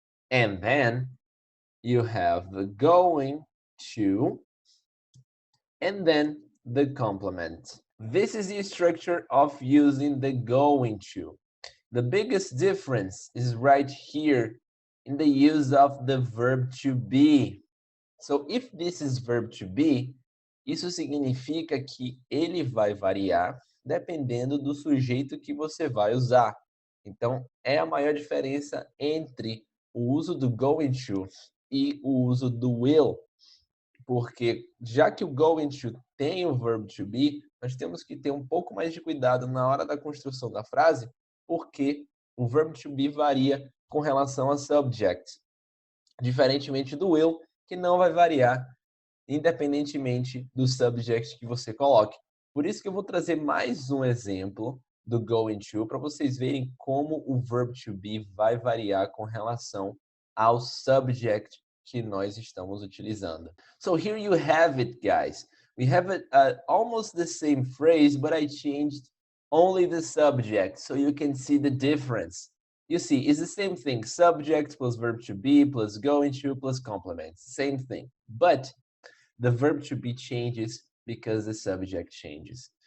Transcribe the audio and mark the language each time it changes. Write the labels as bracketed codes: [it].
[en] And then you have the going to, and then the complement. This is the structure of using the going to. The biggest difference is right here in the use of the verb to be. So if this is verb to be, [pt] isso significa que ele vai variar dependendo do sujeito que você vai usar. Então, é a maior diferença entre o uso do going to e o uso do will. Porque já que o going to tem o verb to be, nós temos que ter um pouco mais de cuidado na hora da construção da frase, porque o verb to be varia com relação a subject, diferentemente do will, que não vai variar independentemente do subject que você coloque. Por isso que eu vou trazer mais um exemplo do going to para vocês verem como o verb to be vai variar com relação ao subject que nós estamos utilizando. [en] So here you have it, guys. We have almost the same phrase, but I changed only the subject so you can see the difference. You see, it's the same thing. Subject plus verb to be plus going to plus complement. Same thing. But the verb to be changes because the subject changes.